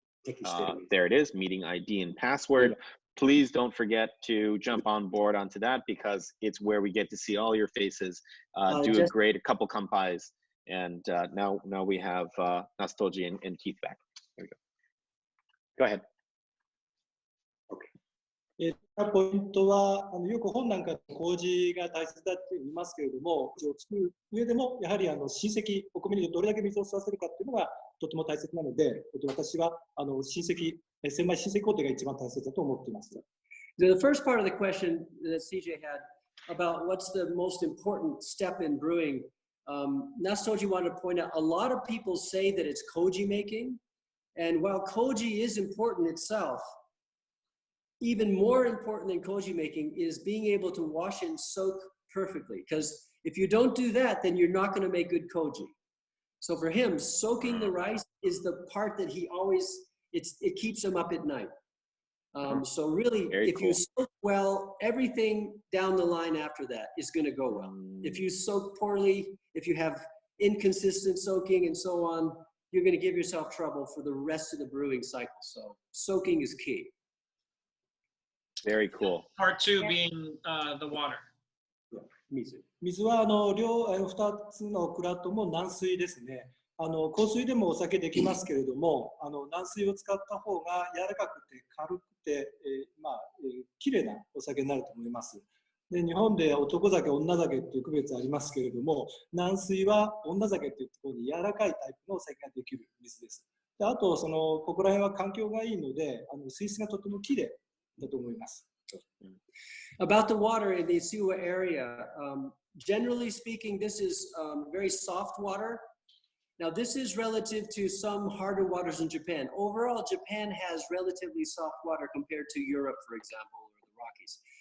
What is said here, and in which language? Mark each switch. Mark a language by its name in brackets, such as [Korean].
[English] There it is, meeting ID and password. Please don't forget to jump on board onto that, because it's where we get to see all your faces, do a couple kampais. And now we have Nasutoji and Keith back. There we go. Go ahead. [Japanese] ポイントはよく本なんか麹が大切だって言いますけれども、作る上でもやはり親戚、お米にどれだけ水を吸わせるかっていうのがとても大切なので、私は千枚親戚工程が一番大切だと思っています。 [English] The first part of the question that CJ had about what's the most important step in brewing, Nasutoji wanted to point out a lot of people say that it's koji making, and while koji is important itself, even more important than koji making is being able to wash and soak perfectly. Because if you don't do that, then you're not going to make good koji. So for him, soaking the rice is the part that he always, it keeps him up at night. So really, if you soak well, everything down the line after that is going to go well. If you soak poorly, if you have inconsistent soaking and so on, you're going to give yourself trouble for the rest of the brewing cycle. So soaking is key. Very cool. Part two being the water. [Japanese] 水は2つの蔵とも軟水ですね。硬水でもお酒できますけれども、軟水を使った方が柔らかくて軽くて、綺麗なお酒になると思います。で、日本で男酒、女酒っていう区別ありますけれども、軟水は女酒っていうところに柔らかいタイプのお酒ができる水です。で、あと、ここら辺は環境がいいので、水質がとても綺麗だと思います。 [English] About the water in the Suwa area, generally speaking, this is very soft water. Now, this is relative to some harder waters in Japan. Overall, Japan has relatively soft water compared to Europe, for example, or the Rockies.